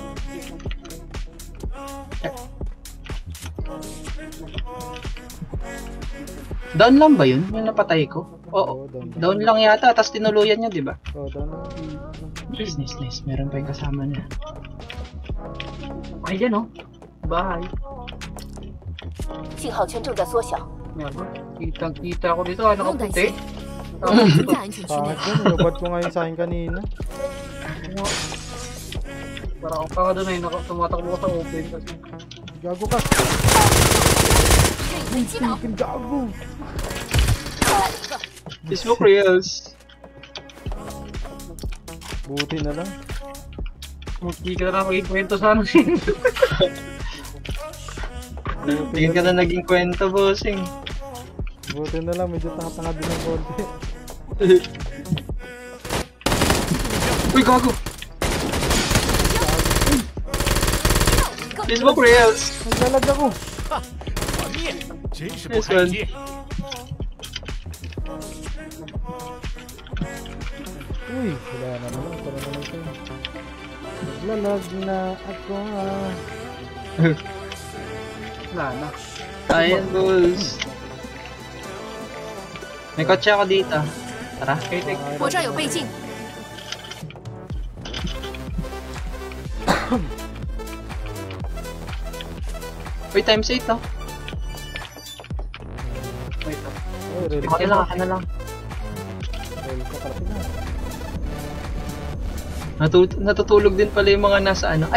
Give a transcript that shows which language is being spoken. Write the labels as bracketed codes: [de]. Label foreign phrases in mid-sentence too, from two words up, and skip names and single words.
[tl] Down lang ba yun? Yung napatay ko? Oo. Oo, Down lang yata, tapos tinuluyan niya, di ba? Oo, doon. Nice. Meron pa yung kasama niya. Ay, yan oh. Bye. [zh] 信号圈正在缩小。 [tl] Kitang-kita ko dito. Ano ka puti? [zh] 在安全区 [tl] Pangit [zh] 内。 [tl] yun, nilabad ko nga yung sa akin kanina. Parang ako ka doon eh. Tumatakbo ko sa open. Gago ka. Freaking gago. Facebook Reels. Buti na lang. Hindi ka na magkikwento sa ano sin. Hindi ka na naging kwento, bossing. Buti na lang, medyo tanga-tanga din ng konti. Uy, gago! Facebook Reels! Naglalag ako. [en] This one. [tl] Uy, wala na naman. Para naman ito. Naglalag na ako ah. Wala na. Ayan, boss. May kotse ako dito. Tara. [en] Okay, take. [zh] 我这儿有倍镜， [tl] Uy, times 8 to. Wait lang. Uy, ready Okay lang, ako na lang. Ready ka pala na. Natutulog din pala yung mga nasa ano.